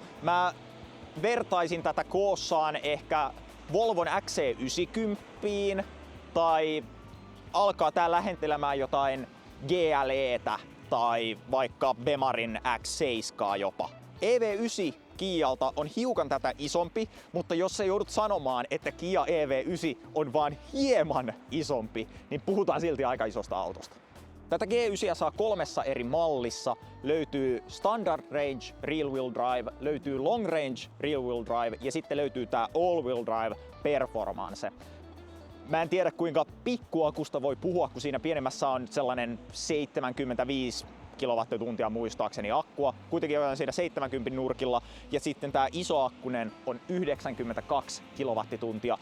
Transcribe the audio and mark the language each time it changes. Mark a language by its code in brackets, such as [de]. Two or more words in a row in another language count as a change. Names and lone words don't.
[fi] Mä vertaisin tätä koossaan ehkä Volvon XC90 tai alkaa tää lähentelemään jotain GLEtä tai vaikka Bemarin X7 jopa. EV9 Kialta on hiukan tätä isompi, mutta jos sä joudut sanomaan, että Kia EV9 on vaan hieman isompi, niin puhutaan silti aika isosta autosta. Tätä G9 saa 3 eri mallissa. Löytyy Standard Range Rear Wheel Drive, löytyy Long Range Rear Wheel Drive ja sitten löytyy tää All Wheel Drive Performance. Mä en tiedä kuinka pikkuakusta voi puhua, kun siinä pienemmässä on sellainen 75 kilowattituntia muistaakseni akkua. Kuitenkin on siinä 70 nurkilla ja sitten tää isoakkunen on 92 kilowattituntia.